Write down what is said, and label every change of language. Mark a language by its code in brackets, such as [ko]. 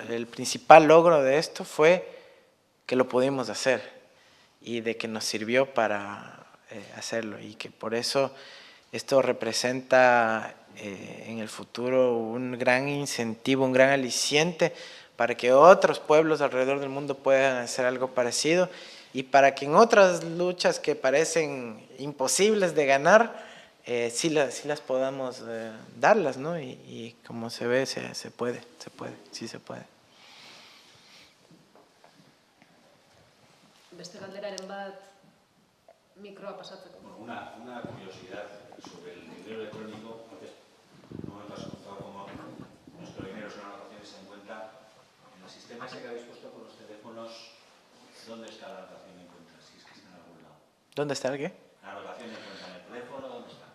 [es] principal logro de esto fue que lo pudimos hacer y de que nos sirvió para hacerlo, y que por eso esto representa en el futuro un gran incentivo, un gran aliciente para que otros pueblos alrededor del mundo puedan hacer algo parecido, y para que en otras luchas que parecen imposibles de ganar, sí las podamos darlas, ¿no? Y como se ve, se puede, sí se puede. [eu] Beste galderaren bat mikroa pasatzeko. [es] Una curiosidad sobre el dinero electrónico. Antes no me has contado cómo nuestro dinero son anotaciones en cuenta. En el sistema ese que habéis puesto con los teléfonos, ¿dónde está la anotación en cuenta? Si es que está en algún lado. ¿Dónde está el qué? La anotación en cuenta en el teléfono, ¿dónde está?